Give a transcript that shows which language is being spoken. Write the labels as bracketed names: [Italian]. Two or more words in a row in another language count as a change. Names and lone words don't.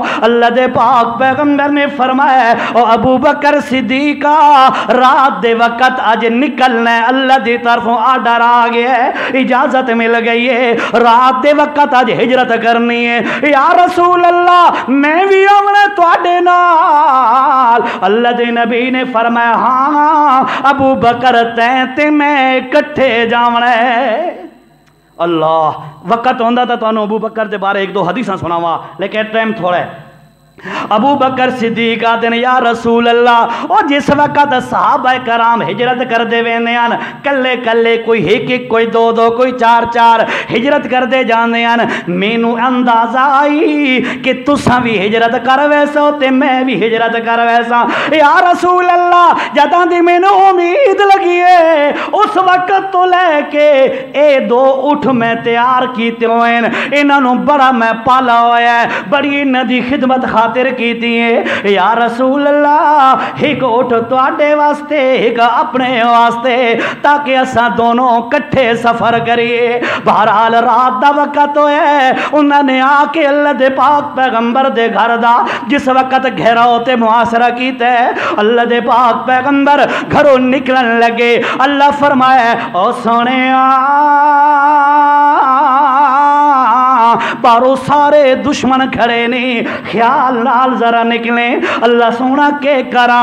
[Punjabi] اللہ دے پاک پیغمبر نے فرمایا او ابو بکر صدیقہ رات دے وقت آج نکلنا ہے، اللہ دی طرفوں آرڈر آ گیا ہے، اجازت مل گئی ہے، رات دے وقت آج ہجرت کرنی ہے۔ یا رسول اللہ میں بھی آمنا تواڈے نال، اللہ دے نبی نے فرمایا ہاں ابو بکر تے میں کٹھے جاونا ہے۔ اللہ وقت ہوندا تا تانوں ابو بکر دے بارے ایک دو حدیثاں سناواں، لیکن ٹائم تھوڑا ہے۔ ابو بکر صدیق آتے ہیں یا رسول اللہ، اور جس وقت صحابہ کرام ہجرت کر دے ویندے ہیں کلے کلے، کوئی ایک ایک، کوئی دو دو، کوئی چار چار ہجرت کر دے جاندے ہیں، مینوں اندازہ آئی کہ تساں بھی ہجرت کر ویسو تے میں بھی ہجرت کر ویسا۔ یا رسول اللہ جداں دی مینوں امید لگی ہے اس وقت تو لے کے اے دو اٹھ میں تیار کیتے ہوئے، انہاں نوں بڑا میں پالا ہویا ہے، بڑی انہاں دی خدمت خاطر کیتی ہے۔ یا رسول اللہ ایک اٹھ تواڈے واسطے ایک اپنے واسطے، تاکہ اساں دونوں کٹھے سفر کریے۔ بہرحال رات دا وقت ہوئے، انہوں نے آ کے اللہ دے پاک پیغمبر دے گھر دا جس وقت گھیراؤ تے محاصرہ کیتا ہے، اللہ دے پاک پیغمبر گھروں نکلن لگے۔ اللہ فرمائے او سونیا بارو سارے دشمن کھڑے نہیں، خیال نال ذرا نکلیں، اللہ سونا کے کرا۔